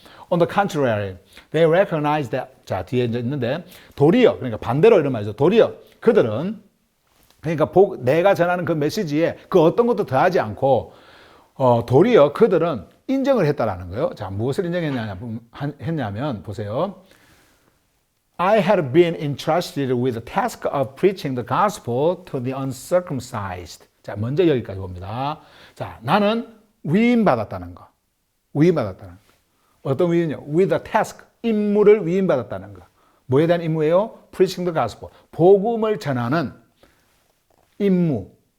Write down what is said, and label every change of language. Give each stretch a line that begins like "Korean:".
English: On the contrary, they recognize that.
Korean: 자, 뒤에 이제 있는데, 도리어, 그러니까 반대로 이런 말이죠. 도리어, 그들은, 그러니까 내가 전하는 그 메시지에 그 어떤 것도 더하지 않고, 도리어 그들은 인정을 했다라는 거예요. 자, 무엇을 인정했냐면, 보세요.
English: I had been entrusted with the task of preaching the gospel to the uncircumcised.
Korean: 자, 먼저 여기까지 봅니다. 자, 나는 위임받았다는 거. 위임받았다는 거. 어떤 위임이요?
English: With the task.
Korean: 임무를 위임받았다는 거. 뭐에 대한 임무예요?
English: Preaching the gospel.
Korean: 복음을 전하는 임무.